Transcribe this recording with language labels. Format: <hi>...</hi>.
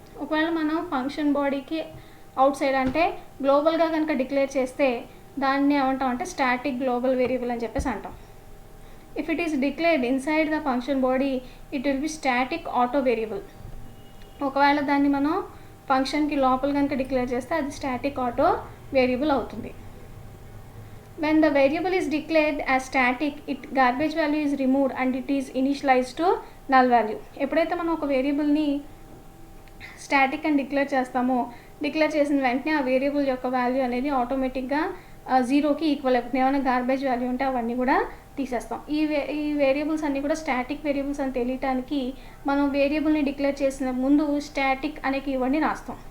<te>ఒకవేళ మనం ఫంక్షన్ బాడీకి అవుట్ సైడ్ అంటే గ్లోబల్గా కనుక డిక్లేర్ చేస్తే దాన్ని ఏమంటాం అంటే స్టాటిక్ గ్లోబల్ వేరియబుల్ అని చెప్పేసి అంటాం.</te> <en>If it is declared inside the function body it will be static auto variable.</en> <te>ఒకవేళ దాన్ని మనం ఫంక్షన్కి లోపల కనుక డిక్లేర్ చేస్తే అది స్టాటిక్ ఆటో వేరియబుల్ అవుతుంది.</te> <en>When the variable is declared as static, its garbage value is removed and it is initialized to null value.</en> <te>ఎప్పుడైతే మనం ఒక వేరియబుల్ని స్టాటిక్ అని డిక్లేర్ చేస్తామో డిక్లేర్ చేసిన వెంటనే ఆ వేరియబుల్ యొక్క వాల్యూ అనేది ఆటోమేటిక్గా 0కి ఈక్వల్ అయిపోతుంది. ఏమైనా గార్బేజ్ వాల్యూ ఉంటే అవన్నీ కూడా తీసేస్తాం. ఈ వేరియబుల్స్ అన్నీ కూడా స్టాటిక్ వేరియబుల్స్ అని తెలియటానికి మనం వేరియబుల్ని డిక్లేర్ చేసిన ముందు స్టాటిక్ అనే కీవర్డ్ని రాస్తాం.</te>